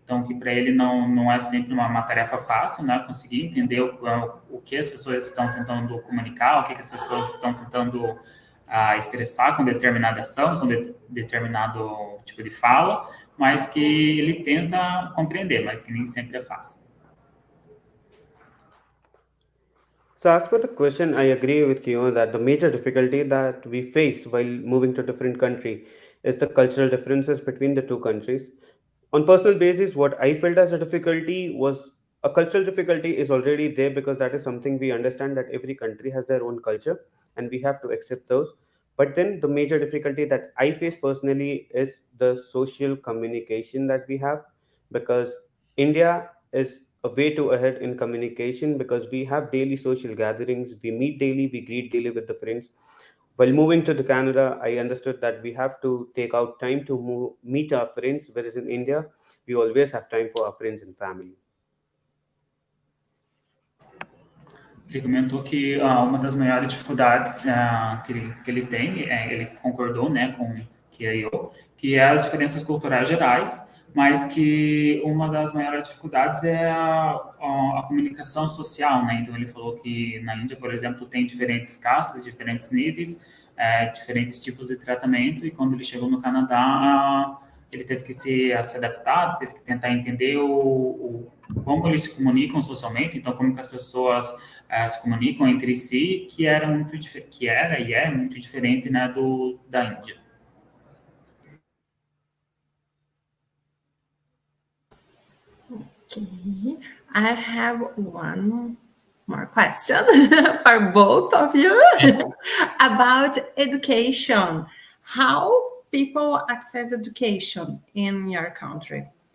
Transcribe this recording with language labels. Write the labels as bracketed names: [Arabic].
[Portuguese] Então, que para ele não é sempre uma tarefa fácil, né? Conseguir entender o que as pessoas estão tentando comunicar, o que as pessoas estão tentando expressar com determinada ação, com determinado tipo de fala, mas que ele tenta compreender, mas que nem sempre é fácil. [English] So, as per the question, I agree with you that the major difficulty that we face while moving to a different country is the cultural differences between the two countries. On personal basis, what I felt as a difficulty was a cultural difficulty is already there because that is something we understand that every country has their own culture and we have to accept those. But then the major difficulty that I face personally is the social communication that we have, because India is a way too ahead in communication because we have daily social gatherings, we meet daily, we greet daily with the friends. While moving to the Canada, I understood that we have to take out time to meet our friends, whereas in India, we always have time for our friends and family. [Portuguese] Ele comentou que uma das maiores dificuldades que ele tem, ele concordou, né, com que é as diferenças culturais gerais, mas que uma das maiores dificuldades é a comunicação social, né? Então ele falou que na Índia, por exemplo, tem diferentes castas, diferentes níveis, diferentes tipos de tratamento, e quando ele chegou no Canadá, ele teve que se adaptar, teve que tentar entender como eles se comunicam socialmente, então como que as pessoas se comunicam entre si, que era e é muito diferente, né, da Índia. [English] Okay, I have one more question for both of you about education. How people access education in your country?